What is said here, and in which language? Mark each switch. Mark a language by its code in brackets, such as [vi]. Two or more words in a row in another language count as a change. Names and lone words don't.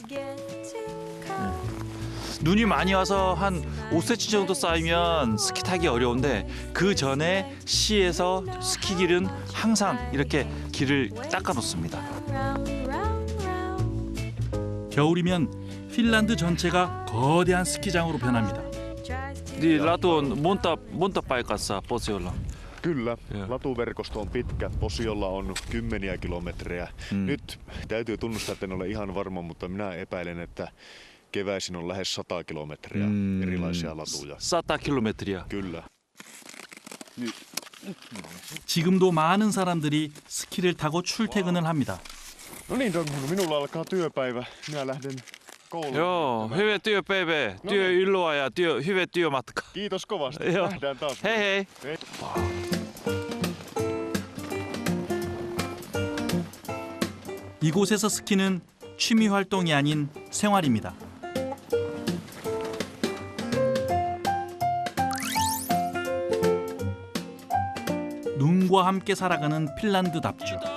[ko] 눈이 많이 와서 한 5cm 정도 쌓이면 스키 타기 어려운데 그 전에 시에서 스키길은 항상 이렇게 길을 닦아 놓습니다. 겨울이면 핀란드 전체가 거대한 스키장으로 변합니다. [fi] Niin Latu on monta paikassa Posiolla. Kyllä, Joo. latuverkosto on pitkä, Posiolla on kymmeniä kilometrejä. Nyt täytyy tunnustaa, että en ole ihan varma, mutta minä epäilen, että keväisin on lähes 100 kilometriä erilaisia latuja. 100 kilometriä. Kyllä. [ko] 지금도 많은 사람들이 스키를 타고 출퇴근을 합니다. [fi] No niin, Dogmunu, minulla alkaa työpäivä. Minä lähden kouluun. Joo, hyvä työpäivä. Työilloa ja hyvä työmatka. Kiitos kovasti. Joo. Nähdään taas. Hei hei. [ko] 이곳에서 스키는 취미 활동이 아닌 생활입니다. 눈과 함께 살아가는 핀란드답죠.